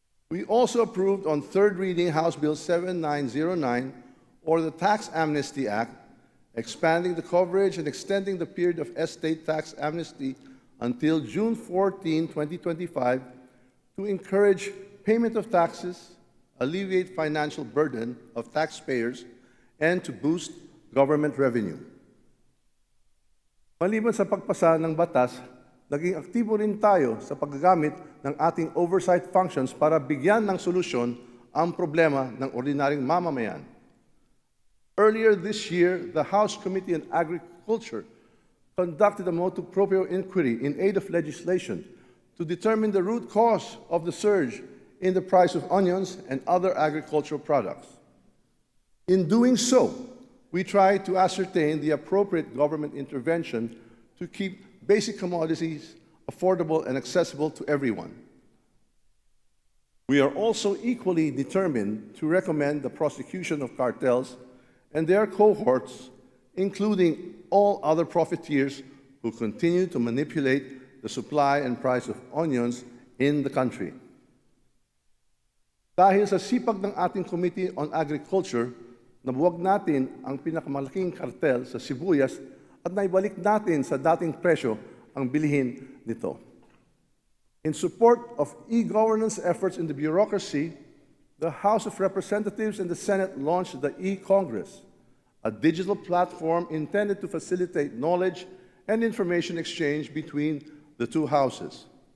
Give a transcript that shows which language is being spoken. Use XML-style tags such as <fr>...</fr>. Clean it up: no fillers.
<en>We also approved on third reading House Bill 7909, or the Tax Amnesty Act, expanding the coverage and extending the period of estate tax amnesty until June 14, 2025, to encourage payment of taxes, alleviate financial burden of taxpayers, and to boost government revenue.</en> <tl>Maliban sa pagpasa ng batas, naging aktibo rin tayo sa paggagamit ng ating oversight functions para bigyan ng solusyon ang problema ng ordinaryong mamamayan.</tl> <en>Earlier this year, the House Committee on Agriculture conducted a motu proprio inquiry in aid of legislation to determine the root cause of the surge in the price of onions and other agricultural products. In doing so, we tried to ascertain the appropriate government intervention to keep basic commodities affordable and accessible to everyone. We are also equally determined to recommend the prosecution of cartels and their cohorts, including all other profiteers who continue to manipulate the supply and price of onions in the country.</en> <tl>Dahil sa sipag ng ating Committee on Agriculture, nabuwag natin ang pinakamalaking kartel sa sibuyas at naibalik natin sa dating presyo ang bilihin nito.</tl> <en>In support of e-governance efforts in the bureaucracy, the House of Representatives and the Senate launched the e-Congress, a digital platform intended to facilitate knowledge and information exchange between the two houses.</en>